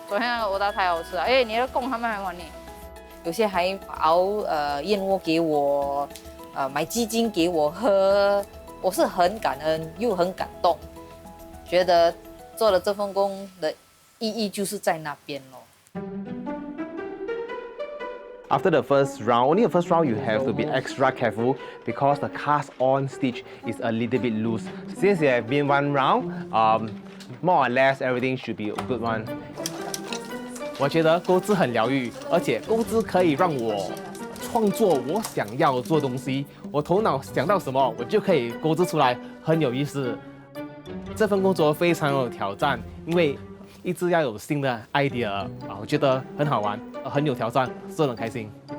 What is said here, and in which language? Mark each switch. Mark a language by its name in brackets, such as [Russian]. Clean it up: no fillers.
[Chinese] 昨天那个欧达太好吃了，哎，你的贡他们还还你。有些还熬燕窝给我，买鸡精给我喝，我是很感恩又很感动，觉得做了这份工的意义就是在那边咯。 [English] After the first round, only the first round you have to be extra careful because the cast on stitch is a little bit loose. Since it has been one round, more or less everything should be a good one. [Chinese] 我觉得钩织很疗愈，而且钩织可以让我创作我想要做东西。我头脑想到什么，我就可以钩织出来，很有意思。这份工作非常有挑战，因为一直要有新的 idea 啊，我觉得很好玩，很有挑战，做得很开心。